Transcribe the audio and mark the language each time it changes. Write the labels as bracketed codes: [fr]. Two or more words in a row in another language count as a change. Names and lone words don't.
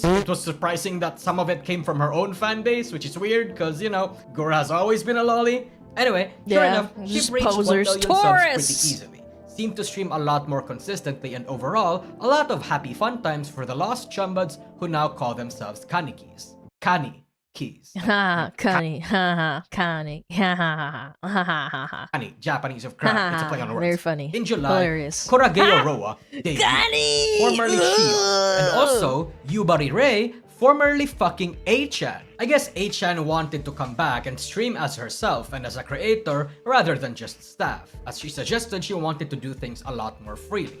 [en] It was surprising that some of it came from her own fanbase, which is weird, because, you know, Gura has always been a lolly. Anyway, sure enough, she just reached 1 posers. million subs pretty Taurus! easily. Seemed to stream a lot more consistently, and overall, a lot of happy fun times for the lost chumbuds who now call themselves Kanikis. Kani keys. Ha, Kani, ha ha, Kani, ha ha ha ha ha ha. Kani, Japanese of crab. It's a play on words. Very funny. In July, Hilarious. Korageo Roa, debuted, Kani! formerly Shio, and also Yubari Rei, formerly fucking A-chan. I guess A-chan wanted to come back and stream as herself and as a creator rather than just staff, as she suggested she wanted to do things a lot more freely.